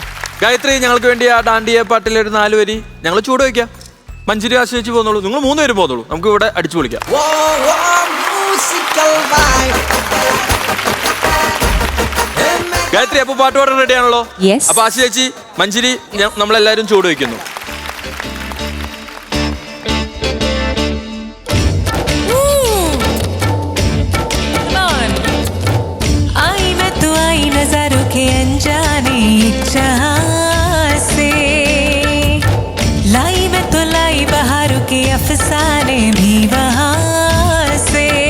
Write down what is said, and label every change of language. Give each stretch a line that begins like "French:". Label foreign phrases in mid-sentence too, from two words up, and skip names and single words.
Malayalam: ഗായത്രി, ഞങ്ങൾക്ക് വേണ്ടി ആ ഡാണ്ടിയ പാട്ടിലെ ഒരു 4 വരി ഞങ്ങൾ ചൂട് വയ്ക്കാം. മഞ്ജരി ആശ്രയിച്ച് പോന്നോളൂ. നിങ്ങൾ 3 പേര് പോന്നോളൂ. നമുക്ക് ഇവിടെ അടിച്ചു പൊളിക്കാം. ഗായത്രി, അപ്പൊ പാട്ട് പാടാൻ റെഡി ആണല്ലോ? അപ്പൊ ആശ്രയിച്ച് മഞ്ജരി നമ്മളെല്ലാരും ചൂട് വയ്ക്കുന്നു.
Hindi: नज़रों के अनजाने जहां से लाई मैं तो लाई बहारों के अफसाने भी वहां से